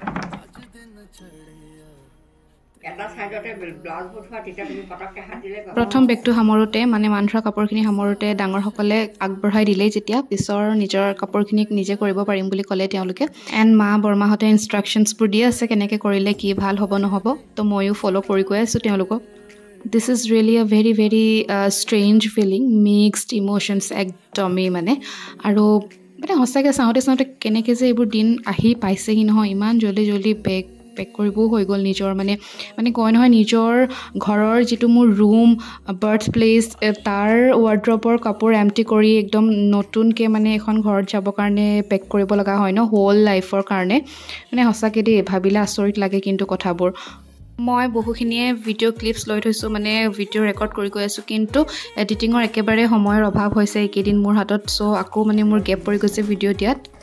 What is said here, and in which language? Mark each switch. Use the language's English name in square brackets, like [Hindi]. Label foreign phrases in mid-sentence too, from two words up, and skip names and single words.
[Assamese] প্ৰথম বেগটো সামৰোতে মানে মানথৰা কাপোৰখিনি সামৰোতে ডাঙৰ সকলে আগবঢ়াই দিলে যেতিয়া পিছৰ নিজৰ কাপোৰখিনিক নিজে কৰিব পাৰিম বুলি ক'লে তেওঁলোকে এণ্ড মা বৰমাহঁতে ইনষ্ট্ৰাকশ্যনছবোৰ দি আছে কেনেকৈ কৰিলে কি ভাল হ'ব নহ'ব তো ময়ো ফ'ল' কৰি গৈ আছোঁ তেওঁলোকক [English] This is really a very very strange feeling mixed emotions [Assamese] একদমি মানে আৰু মানে হসাকে সাউতে সাউতে কেনেকে যে এইবোৰ দিন আহি পাইছে কি নহয় ইমান জলদি জলদি পেক কৰিবও হৈ গ'ল নিজৰ মানে কয় নহয় নিজৰ ঘৰৰ যিটো মোৰ [English] room birth place [Assamese] তাৰ ৱাৰ্ড্ৰবৰ কাপোৰ এম্পটি কৰি একদম নতুনকৈ মানে এখন ঘৰত যাব কাৰণে পেক কৰিব লগা হয় ন [English] whole life's [Assamese] কাৰণে মানে হসাকে দেই ভাবিলে আচৰিত লাগে কিন্তু কথাবোৰ মই বহুখিনিয়ে [English] video clips [Assamese] লৈ থৈছোঁ মানে [English] video record [Assamese] কৰি গৈ আছোঁ কিন্তু এডিটিঙৰ একেবাৰে সময়ৰ অভাৱ হৈছে এইকেইদিন মোৰ হাতত চ' আকৌ মানে মোৰ গেপ পৰি গৈছে ভিডিঅ' দিয়াত